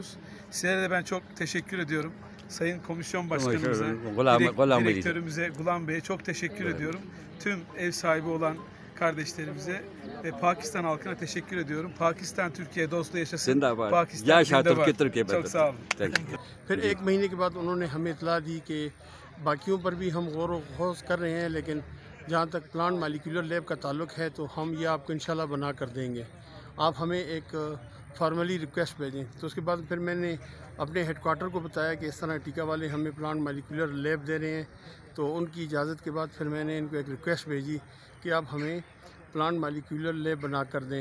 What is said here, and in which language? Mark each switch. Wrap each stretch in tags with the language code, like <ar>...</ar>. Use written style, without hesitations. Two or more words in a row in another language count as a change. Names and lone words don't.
<tr>Sizlere de ben çok teşekkür ediyorum. Sayın Komisyon Başkanımıza, Direktörümüze, Gulam Bey'e çok teşekkür ediyorum. Tüm ev sahibi olan kardeşlerimize ve Pakistan halkına teşekkür ediyorum. Pakistan-Türkiye dostluğu yaşasın. Pakistan zindabad. Çok sağ olun.</tr> <ur>پھر ایک مہینے کے بعد انہوں نے ہمیں اطلاع دی کہ باقیوں پر بھی ہم غور و خوض کر رہے ہیں، لیکن جہاں تک</ur> <en>plant molecular lab</en> <ur>کا تعلق ہے تو ہم یہ آپ کو انشاءاللہ بنا کر دیں گے، آپ ہمیں ایک</ur> <en>formally request</en> <ur>بھیجیں۔ تو اس کے بعد پھر میں نے اپنے</ur> <en>head quarter</en> <ur>کو بتایا کہ اس طرح ٹیکا والے ہمیں</ur> <en>plant molecular lab</en> <ur>دے رہے ہیں، تو ان کی اجازت کے بعد پھر میں نے ان کو ایک ریکویسٹ بھیجی کہ آپ ہمیں</ur> <en>plant molecular lab</en> <ur>بنا کر دیں۔</ur>